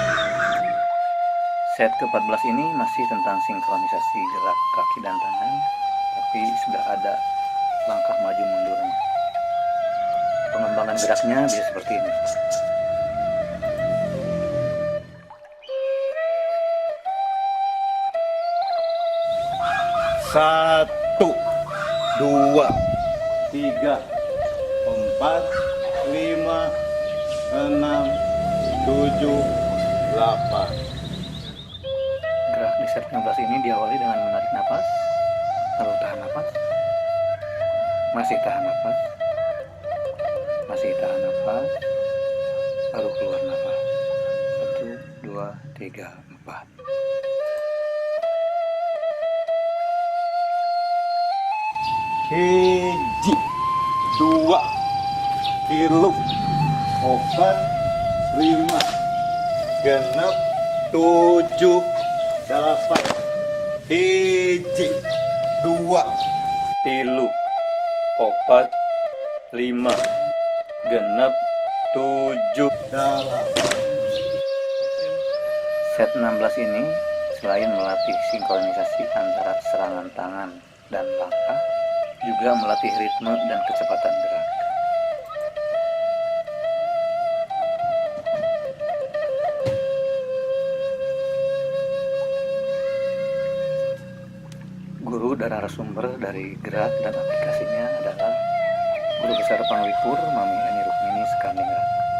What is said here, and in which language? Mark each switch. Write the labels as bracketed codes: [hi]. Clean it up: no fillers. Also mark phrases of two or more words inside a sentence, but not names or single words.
[id] Set ke-14 ini masih tentang sinkronisasi gerak kaki dan tangan, tapi sudah ada langkah maju mundurnya. Pengembangan Pengembangan geraknya bisa seperti ini. Satu, dua, tiga, empat, lima, enam, tujuh, delapan. Gerak di set 15 ini diawali dengan menarik napas, lalu tahan napas, masih tahan napas, masih tahan napas, lalu keluar napas. 1, 2, 3, 4. [su] Hiji, dua, tilu, opat, lima, genep, tujuh, delapan. Hiji, dua, Tilu, opat, lima, genep, tujuh. delapan. [id] Set 16 ini selain melatih sinkronisasi antara serangan tangan dan langkah, juga melatih ritme dan kecepatan gerak. Guru dan narasumber dari gerak dan aplikasinya adalah Guru Besar Panglipur Mami Eni Rukmini Skandingrat.